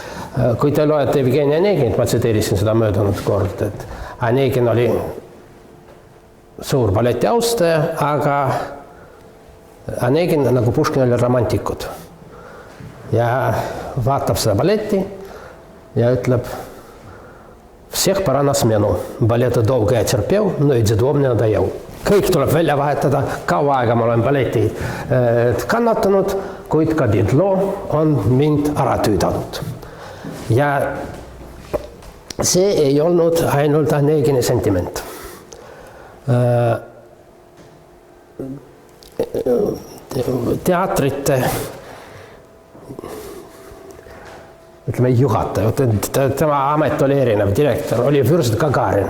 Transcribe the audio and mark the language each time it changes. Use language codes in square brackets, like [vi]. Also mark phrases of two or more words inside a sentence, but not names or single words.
[et] Kui te loete Evgeni Oneginit, ma tsiteerisin seda möödunud kord, et Onegin oli suur balleti austaja, aga Onegin nagu Puškin oli romantikud. Ja vaatab seda balletti ja ütleb: [ru] Всех пора на смену. Балета долго я терпел, но и Дидро мне надоел. [et] Kõik tuleb välja vahetada, kaua aega ma olen balleti kannatanud, kuid ka Didlo on mind ära tüüdanud. Ja see ei olnud ainult Onegini sentiment. Teatrite ütleme juhataja, tema amet oli erinev, direktor oli Vürst Gagarin.